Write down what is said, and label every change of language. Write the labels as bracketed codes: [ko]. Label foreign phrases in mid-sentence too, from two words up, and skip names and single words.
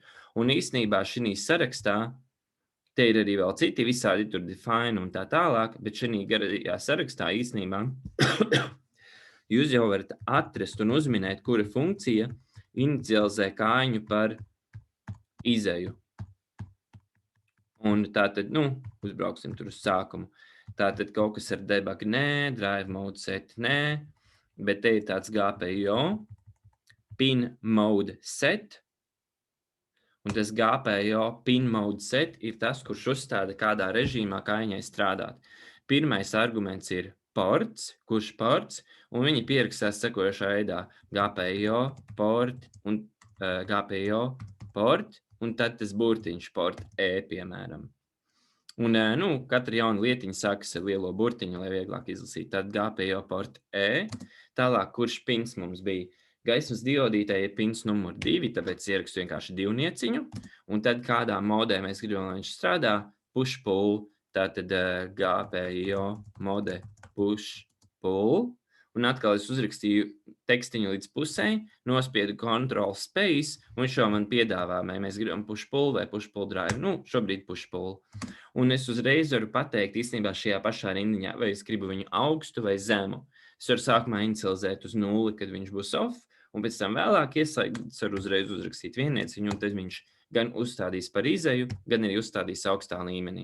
[lv] Un īstenībā šī sarakstā, te ir arī vēl citi visādi tur define un tā tālāk, bet šī garajā sarakstā īstenībā jūs jau varat atrast un uzminēt, kura funkcija inicializē kājiņu par izeju. Un tātad, uzbrauksim tur uz sākumu. Tātad kaut kas ar debug nē, [en] drive mode set [lv] nē, bet te ir tāds [en] GPIO, pin mode set, [lv] un tas [en] GPIO pin mode set [lv] ir tas, kurš uzstāda kādā režīmā kājiņai strādāt. Pirmais arguments ir ports, kurš ports, un viņi pierakstās sekojošā veidā [en] GPIO port [lv] un [en] GPIO port, [lv] un tad tas burtiņš [en] port E, [lv] piemēram. Un, katra jauna lietiņa sākas ar lielo burtiņu, lai vieglāk izlasīt. Tad [en] GPIO port E, [lv] tālāk, kurš pins mums bija? Gaismas diodītē ir pins numur 2, tāpēc ierakstu vienkārši divnieciņu, un tad kādā modē mēs gribam, lai viņš strādā, [en] push pull, tātad GPIO mode push pull, [lv] un atkal es uzrakstīju tekstiņu līdz pusē, nospiedu [en] Control Space, [lv] un šo man piedāvā, vai mēs gribam [en] push pull [lv] vai [en] push pull drive. [lv] Šobrīd [en] push pull. [lv] Un es uzreiz varu pateikt īstenībā šajā pašā rindiņā, vai es gribu viņu augstu vai zemu. Es varu sākumā inicializēt uz 0, kad viņš būs off, un pēc tam vēlāk ieslēgt, varu uzreiz uzrakstīt viennieciņu, un tad viņš gan uzstādīs par izeju, gan arī uzstādīs augstā līmenī.